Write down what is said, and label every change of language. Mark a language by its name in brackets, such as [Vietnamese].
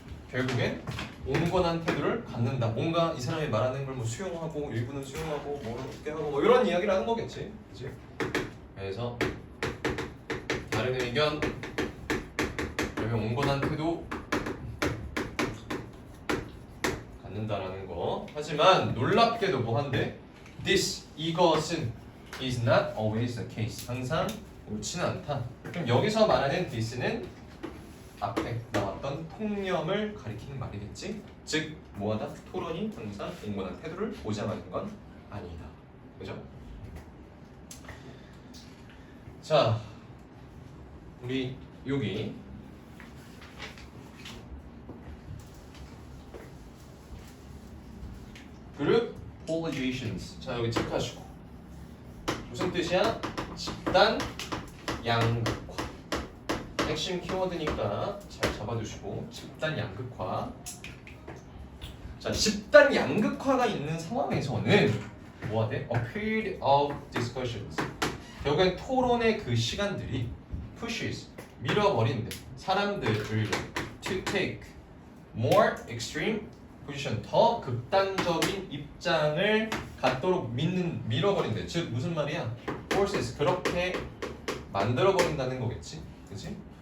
[Korean] 결국엔 온건한 태도를 갖는다. 뭔가 이 사람이 말하는 걸 뭐 수용하고, 일부는 수용하고, 뭐 어떻게 하고, 뭐 이런 이야기를 하는 거겠지, 그렇지? 그래서 다른 의견, 그러면 온건한 태도 갖는다라는 거. 하지만 놀랍게도 뭐 한대? [English] This, [Korean] 이것은 [English] is not always the case. [Korean] 항상 옳지는 않다. 그럼 여기서 말하는 this는 앞에 나왔던 통념을 가리키는 말이겠지? 즉, 뭐하다? 토론이 항상 온건한 태도를 보장하는 건 아니다. 그죠? 자, 우리 여기 그룹 polarizations. 자, 여기 체크하시고. 무슨 뜻이야? 집단 양극화. 핵심 키워드니까 잘 잡아두시고. 집단 양극화. 자, 집단 양극화가 있는 상황에서는 뭐가 돼? [English] A period of discussions. [Korean] 결국엔 토론의 그 시간들이 pushes, 밀어버린대. 사람들을 [English] to take more extreme position, [Korean] 더 극단적인 입장을 갖도록 밀어버린대. 즉 무슨 말이야? forces, 그렇게 만들어버린다는 거겠지, 그치?